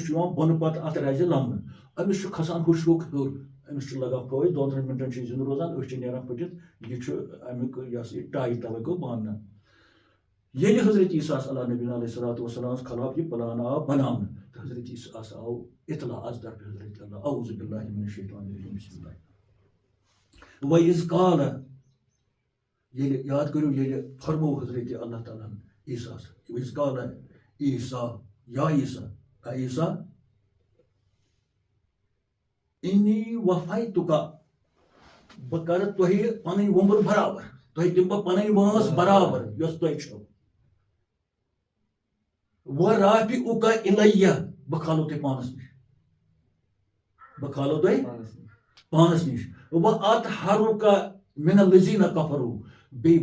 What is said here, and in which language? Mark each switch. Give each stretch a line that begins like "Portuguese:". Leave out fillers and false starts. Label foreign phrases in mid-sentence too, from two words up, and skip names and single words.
Kashmiri: چھُ یِوان بۄنہٕ پَتہٕ اَتھ رَزِ لَمنہٕ أمِس چھُ کھسان ہُہ شرٛوٚپ ہیوٚر أمِس چھُ لگان پھٲسۍ 2-3 مِنٹن چھُ یہِ زِندٕ روزان أچھ چھِ نیران پھٔٹِتھ یہِ چھُ اَمیُک یہِ ہسا یہِ ٹایہِ تَوے گوٚو ماننہٕ ییٚلہِ حضرت عیٖساہَس
Arabic: علیٰ نبیٖنَ علیہ صلاتُ وسلامَس
Kashmiri: خلاف یہِ پلان آو بناونہٕ تہٕ حضرت عیٖساہَس آو اطلاع از طرفہِ حضرت اللہ
Arabic: اعوذ باللہ من الشیطان الرجیم بسم اللہ وَإِذْ قال
Kashmiri: ییٚلہِ یاد کٔرِو ییٚلہِ فرمو حضرت اللہ تعالیٰ ہن عیٖساہَس
Arabic: وَإِذْ قال عیٖسا یا عیٖسا عیٖسا اِنی وفیتُکا
Kashmiri: بہٕ کرٕ تۄہہِ پنٕنۍ وُمر برابر تۄہہِ دِمہٕ بہٕ پنٕنۍ وٲنٛس برابر یۄس تۄہہِ چھو
Arabic: وَرافِعُکا اِلَیہ
Kashmiri: بہٕ کھالو تۄہہِ پانس نِش بہٕ کھالو تۄہہِ پانس نِش
Arabic: وَأَطْہَرُکا مِنَ الَّذِیٖنَ کَفَرُوا
Kashmiri: بیٚیہِ